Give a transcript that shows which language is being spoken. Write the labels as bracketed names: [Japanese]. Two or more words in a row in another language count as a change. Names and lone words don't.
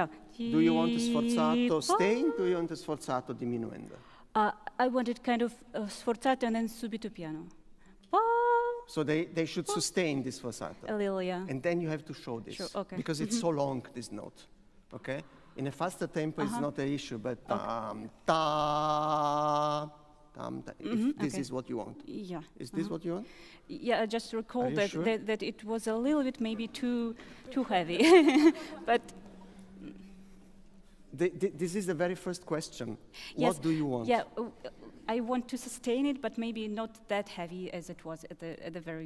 [English] Do you want the sforzato staying? Do you want the [Italian] sforzato diminuendo? [English] I wanted kind of sforzato and then [Italian] subito piano. [English] So they should sustain this sforzato. A little, yeah. And then you have to show this. Sure, okay. Because it's so long, this note. Okay? In a faster tempo, it's not an issue, but tam, ta, tam, ta. If this is what you want. Yeah. Is this what you want? Yeah, I just recalled that, sure? that it was a little bit maybe too heavy. But this is the very first question. yes, What do you want? Yeah, I want to sustain it, but maybe not that heavy as it was at the very